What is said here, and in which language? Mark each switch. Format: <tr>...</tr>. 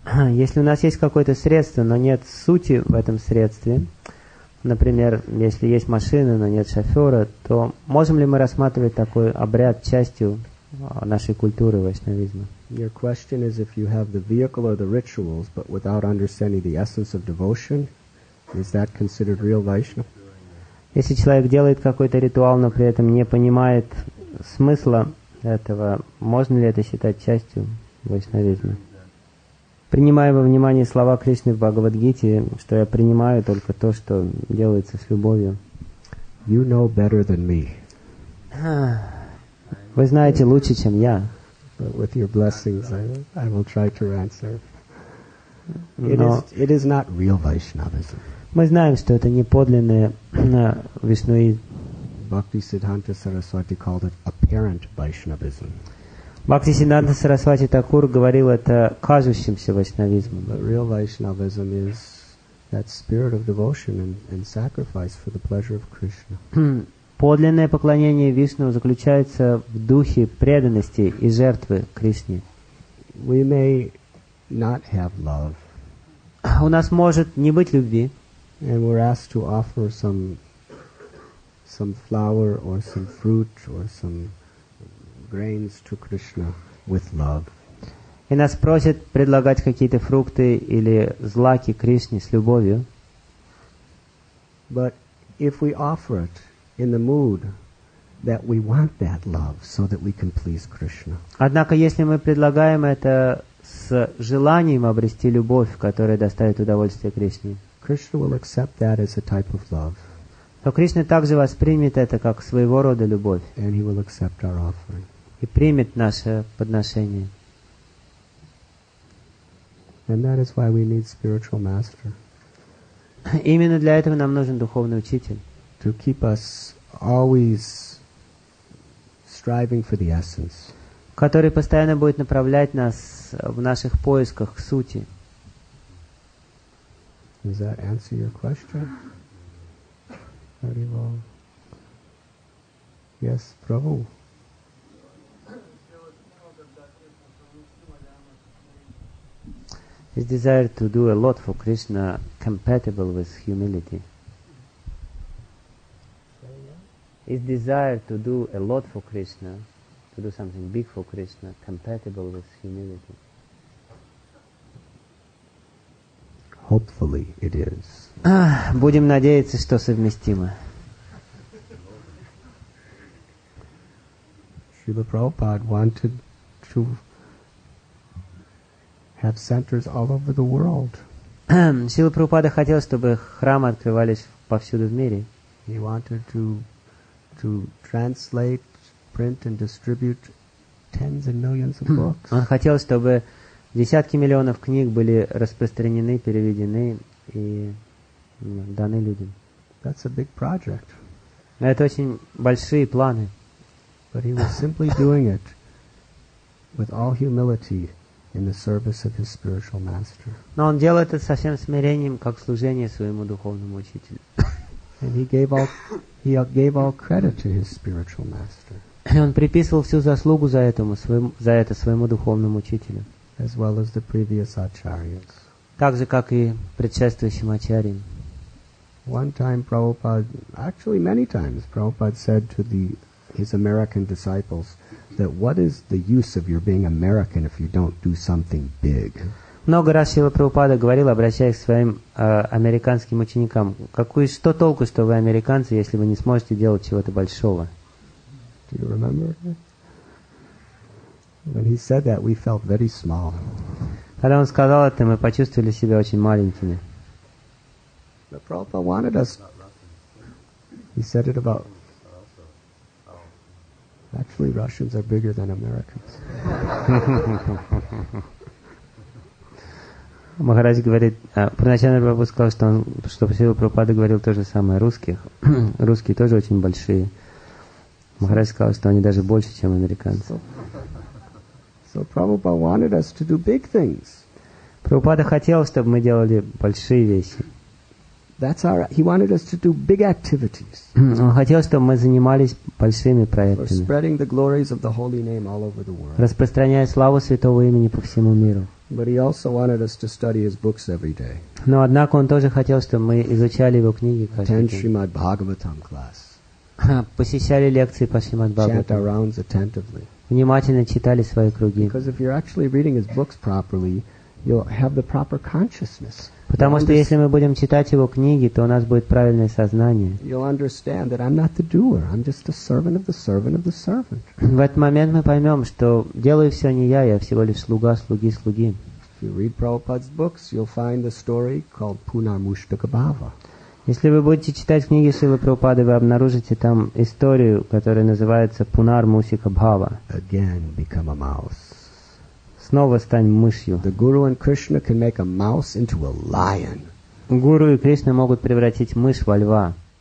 <ru>Если у нас есть какое-то средство, но нет сути в этом средстве, например, если есть машина, но нет шофера, то можем ли мы рассматривать такой обряд частью нашей культуры вайшнавизма?</ru> <en>Your question is if you have the vehicle or the rituals, but without understanding the essence of devotion, is that considered real Vaishnava?</en> <ru>Если человек делает какой-то ритуал, но при этом не понимает смысла этого, можно ли это считать частью вайшнавизма? Принимая во внимание слова Кришны в Бхагавад-гите, что я принимаю только то, что делается с любовью.</ru> <en>You know better than me.</en> <ru>Вы знаете лучше, чем я.</ru> <en>But with your blessings, I will try to answer.</en> <ru>Но</ru> <en>It is not real Vaishnavism.</en> <ru>мы знаем, что это не подлинное вишнуизм.</ru> <en>Bhaktisiddhanta Saraswati called it apparent Vaishnavism.</en> <ru>Бхактисиддханта Сарасвати Такур говорил это кажущимся вайшнавизмом.</ru> <en>But real Vaishnavism is that spirit of devotion and sacrifice for the pleasure of Krishna.</en> <ru>Подлинное поклонение Вишну заключается в духе преданности и жертвы Кришне.</ru> <en>We may not have love,</en> <ru>У нас может не быть любви,</ru> <en>and we're asked to offer some flower or some fruit or some grains to Krishna with love.</en> <ru>и нас просят предлагать какие-то фрукты или злаки Кришне с любовью.</ru> <en>But if we offer it in the mood that we want that love so that we can please Krishna,</en> <ru>Однако, если мы предлагаем это с желанием обрести любовь, которая доставит удовольствие Кришне,</ru> <en>Krishna will accept that as a type of love,</en> <ru>то Кришна также воспримет это как своего рода любовь</ru> <en>and he will accept our offering.</en> <ru>и примет наше подношение.</ru> <en>And that is why we need spiritual master.</en> <ru>Именно для этого нам нужен духовный учитель.</ru> <en>To keep us always striving for the essence.</en> <ru>Который постоянно будет направлять нас в наших поисках к сути.</ru> <en>Does that answer your question? Very well. Yes, Prabhu. His desire to do a lot for Krishna compatible with humility. His desire to do a lot for Krishna, to do something big for Krishna, compatible with humility. Hopefully it is.</en> <ru>Будем надеяться, что совместимо.</ru> <en>Srila Prabhupada wanted to have centers all over the world.</en> <ru>Шрила Прабхупада хотел, чтобы храмы открывались повсюду в мире.</ru> <en>He wanted to translate, print and distribute tens of millions of books.</en> <ru>Он хотел, чтобы десятки миллионов книг были распространены, переведены и даны людям.</ru> <en>That's a big project.</en> <ru>Это очень большие планы.</ru> <en>But he was simply doing it with all humility in the service of his spiritual master.</en> <ru>Но он делал это со всем смирением, как служение своему духовному учителю.</ru> <en>And he gave all credit to his spiritual master.</en> <ru>И он приписывал всю заслугу за это своему духовному учителю.</ru> <en>As well as the previous acharyas.</en> <ru>Так же, как и предшествующим ачарьям.</ru> <en>One time Prabhupada, actually many times, Prabhupada said to his American disciples that what is the use of your being American if you don't do something big?</en> <ru>Много раз Шрила Прабхупада говорил, обращаясь к своим американским ученикам, что толку, что вы американцы, если вы не сможете делать чего-то большого?</ru> <en>Do you remember? When he said that, we felt very small.</en> <ru>Когда он сказал это, мы почувствовали себя очень маленькими.</ru> <en>But Prabhupada wanted us. He said it about. Actually, Russians are bigger than Americans.</en> <ru>Махарадж говорит, первоначально Прабхупада сказал, что Шрила Прабхупада говорил то же самое о русских. Русские тоже очень большие. Махарадж сказал, что они даже больше, чем американцы.</ru> <en>So Prabhupada wanted us to do big things.</en> <ru>Прабхупада хотел, чтобы мы делали большие вещи.</ru> <en>He wanted us to do big activities.</en> <ru>Он хотел, чтобы мы занимались большими проектами.</ru> <en>Spreading the glories of the holy name all over the world.</en> <ru>Распространяя славу святого имени по всему миру.</ru> <en>But he also wanted us to study his books every day.</en> <ru>Но однако он тоже хотел, чтобы мы изучали его книги каждый день.</ru> <en>Attend Srimad Bhagavatam class.</en> <ru>Посещали лекции по Шримад</ru> <en>Chant our</en> <ru>Бхагаватам.</ru> <en>rounds attentively.</en> <ru>Внимательно читали свои круги.</ru> <en>Because if you're actually reading his books properly, you'll have the proper consciousness.</en> <ru>Потому что если мы будем читать его книги, то у нас будет правильное сознание.</ru> <en>You'll understand that I'm not the doer. I'm just a servant of the servant of the servant.</en> <ru>В этот момент мы поймем, что делаю все не я всего лишь слуга, слуги.</ru> <en>If you read Prabhupada's books, you'll find the story called Punarmushtaka Bhava.</en> <ru>Если вы будете читать книги Шрилы Прабхупады, вы обнаружите там историю, которая называется Пунар Мусика Бхава.</ru> <en>Again, become a mouse.</en> <ru>Снова стань мышью.</ru> <en>The Guru and Krishna can make a mouse into a lion.</en> <ru>Гуру и Кришна могут превратить мышь во льва.</ru>